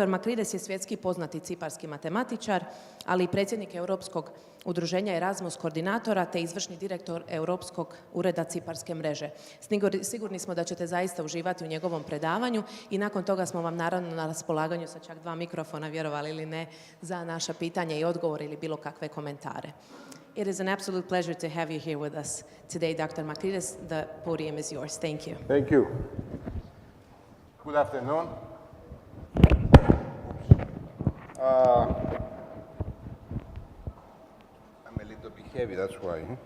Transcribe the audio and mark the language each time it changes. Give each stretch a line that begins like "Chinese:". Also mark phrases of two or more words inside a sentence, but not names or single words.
Croatian: Makrides je svjetski poznati ciparski matematičar, ali i predsjednik Europskog udruženja Erasmus koordinatora te izvršni direktor Europskog ureda ciparske mreže. Sigurni smo da ćete zaista uživati u njegovom predavanju i nakon toga smo vam naravno na raspolaganju sa čak 2 mikrofona, vjerovali ili ne, za naša pitanja i odgovore ili bilo kakve komentare.
English: It is an absolute pleasure to have you here with us today, Dr. Makrides. The podium is yours. Thank you. Thank you. Good afternoon. I'm a little bit heavy, that's why.